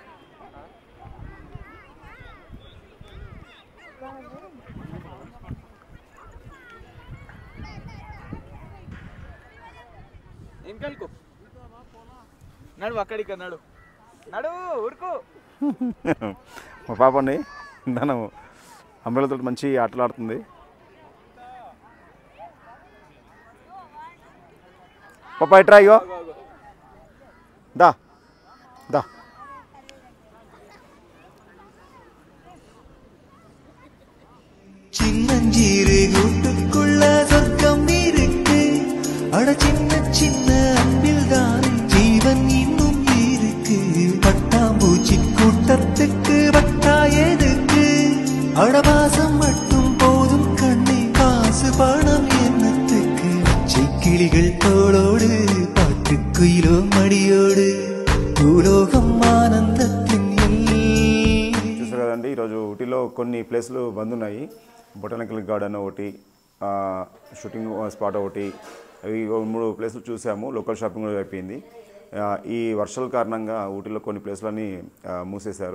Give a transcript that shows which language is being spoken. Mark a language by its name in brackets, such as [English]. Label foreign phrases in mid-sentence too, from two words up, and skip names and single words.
[Telugu] నడు అక్కడికి నడు నడు ఊరుకు. మా పాపని తను అమ్మాయిలతో మంచి ఆటలు ఆడుతుంది. పాపా ఇట్రా, ఇగో దా దా. [Tamil] சின்னஞ்சீரு கூட்டுக்குள்ள சொர்க்கம் இருக்கு, அட சின்ன சின்ன அன்பில் தான் ஜீவன் இன்னும் இருக்கு. பட்டாம்பூச்சி கூட்டத்துக்கு பட்டா எதுக்கு, அடவாசம் மட்டும் போதும் கண்ணே, காசு பணம் என்னத்துக்கு. கிளிகள் தோளோடு பாட்டுக்குயிலோ மடியோடு பூலோகம் ஆனந்தத்தின் [Telugu] చూసారు కదండి, ఈరోజు ఊటీలో కొన్ని ప్లేసులు బంద్ ఉన్నాయి. [English] botanical garden [Telugu] ఒకటి, [English] shooting spot [Telugu] ఒకటి, అవి 3 ప్లేసులు చూసాము. [English] local shopping [Telugu] కూడా అయిపోయింది. ఈ వర్షాల కారణంగా ఊటీలో కొన్ని ప్లేసులన్నీ మూసేశారు.